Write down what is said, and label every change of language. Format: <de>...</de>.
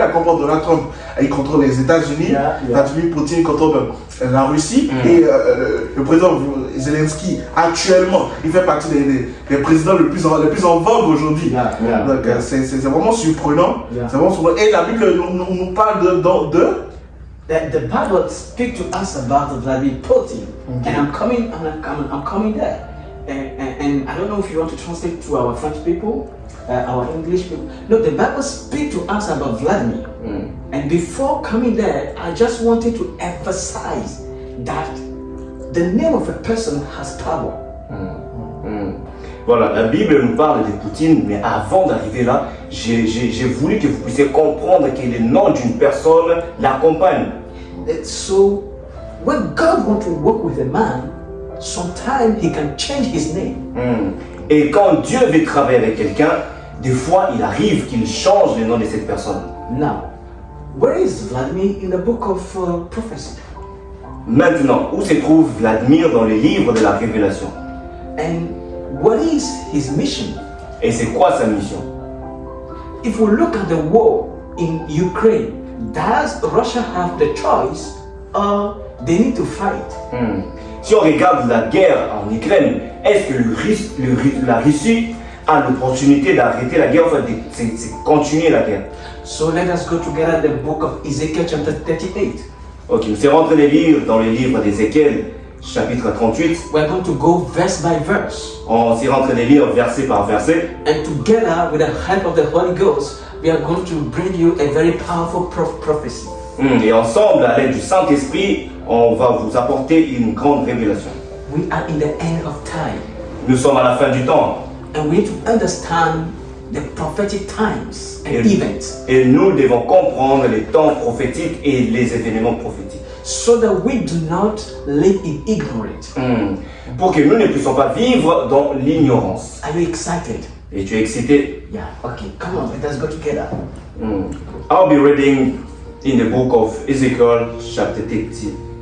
<fr>La comprend Donald Trump, il contrôle les États-Unis, Vladimir Poutine contrôle la Russie, et le président Zelensky, actuellement, il fait partie des présidents les plus en vogue aujourd'hui. Donc c'est vraiment surprenant. C'est vraiment surprenant. Et la Bible nous parle de</fr> <en>The Bible speaks to us about Vladimir Putin, and I'm coming there. And I don't know if you want to translate to our French people, our English people. No, the Bible speaks to us about Vladimir. And before coming there, I just wanted to emphasize that the name of a person has power.</en> <fr>Voilà, la Bible nous parle de Poutine, mais avant d'arriver là, j'ai voulu que vous puissiez comprendre que le nom d'une personne l'accompagne.</fr> <en>So, when God wants to work with a man, sometimes he can change his name.</en> <fr>Et quand Dieu veut travailler avec quelqu'un, des fois il arrive qu'il change le nom de cette personne.</fr> <en>Now, where is Vladimir in the book of prophecy?</en> <fr>Maintenant, où se trouve Vladimir dans le livre de la Révélation?</fr> <en>And what is his mission?</en> <fr>Et c'est quoi sa mission?</fr> <en>If we look at the war in Ukraine, does Russia have the choice or they need to fight?</en> <fr>Si on regarde la guerre en Ukraine, est-ce que la Russie a l'opportunité d'arrêter la guerre, enfin de continuer la guerre?</fr> <en>So let us go together the book of Ezekiel chapter 38.</en> <fr>Ok, nous sommes rentrés dans le livre d'Ézéchiel, chapitre 38.</fr> <en>We're going to go verse by verse.</en> <fr>On s'est rentré les lire verset par verset.</fr> <en>And together with the help of the Holy Ghost, we are going to bring you a very powerful prophecy.</en> <fr>Et ensemble, à l'aide du Saint-Esprit, on va vous apporter une grande révélation.</fr> <en>We are in the end of time.</en> <fr>Nous sommes à la fin du temps.</fr> <en>And we need to understand the prophetic times and events.</en> <fr>Et nous devons comprendre les temps prophétiques et les événements prophétiques.</fr> <en>So that we do not live in ignorance.</en> <fr>Pour que nous ne puissions pas vivre dans l'ignorance.</fr> <en>Are you excited?</en> <fr>Et tu es excité?</fr> <en>Yeah, okay, come on, let us go together. I'll be reading in the book of Ezekiel, chapter 38.</en>